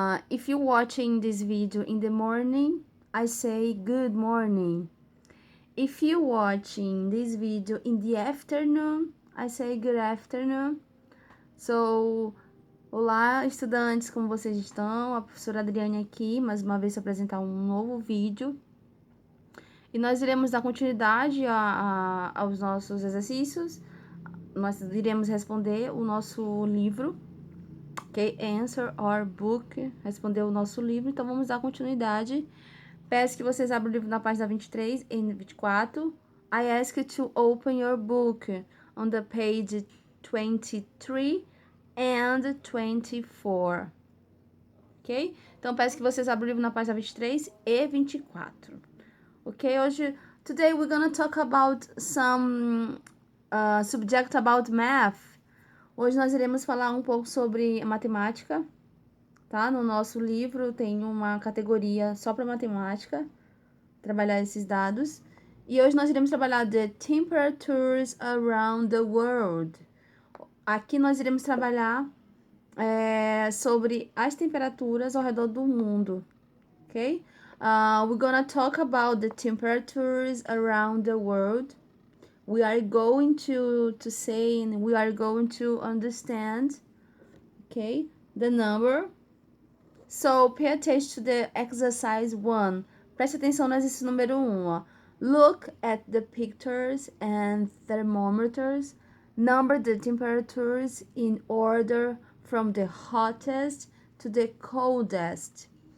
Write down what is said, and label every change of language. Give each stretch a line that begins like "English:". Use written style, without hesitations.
English: If you're watching this video in the morning, I say good morning. If you're watching this video in the afternoon, I say good afternoon.
Portuguese: So, olá, estudantes, como vocês estão? A professora Adriane aqui, mais uma vez, apresentar um novo vídeo. E nós iremos dar continuidade aos nossos exercícios. Nós iremos responder o nosso livro, ok?
English: Answer our book,
Portuguese: responder o nosso livro. Então, vamos dar continuidade. Peço que vocês abram o livro na página 23 e 24.
English: I ask you to open your book on the page 23 and 24. Ok?
Portuguese: Então, peço que vocês abram o livro na página 23 e 24. Ok?
English: Today we're gonna talk about some subject about math.
Portuguese: Hoje nós iremos falar um pouco sobre matemática. Tá? No nosso livro tem uma categoria só para matemática, trabalhar esses dados. E hoje nós iremos trabalhar
English: the temperatures around the world.
Portuguese: Aqui nós iremos trabalhar sobre as temperaturas ao redor do mundo, ok?
English: We're gonna talk about the temperatures around the world. We are going to say and we are going to understand, okay, the number. So, pay attention to the exercise 1. Preste atenção no exercício número 1, ó. Look at the pictures and thermometers. Number the temperatures in order from the hottest to the coldest.